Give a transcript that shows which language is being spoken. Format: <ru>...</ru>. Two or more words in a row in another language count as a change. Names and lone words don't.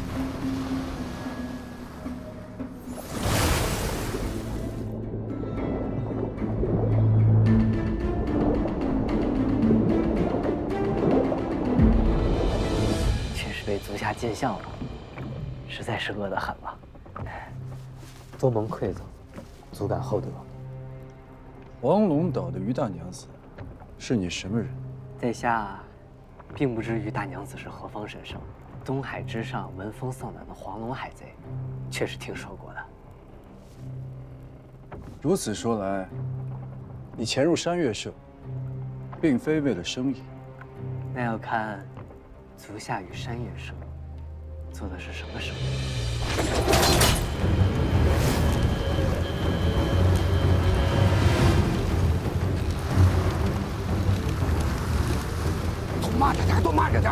<zh>被足下见笑了，实在是饿得很了。多蒙馈赠，足感厚德。黄龙島的於大娘子，是你什麼人？在下並不知於大娘子是何方神聖，東海之上聞風喪膽的黃龍海賊，確實聽說過的。如此說來，你潛入山岳社，並非為了生意。那要看足下與山岳社做的是什麼生意。都慢着点，都慢着点！</zh>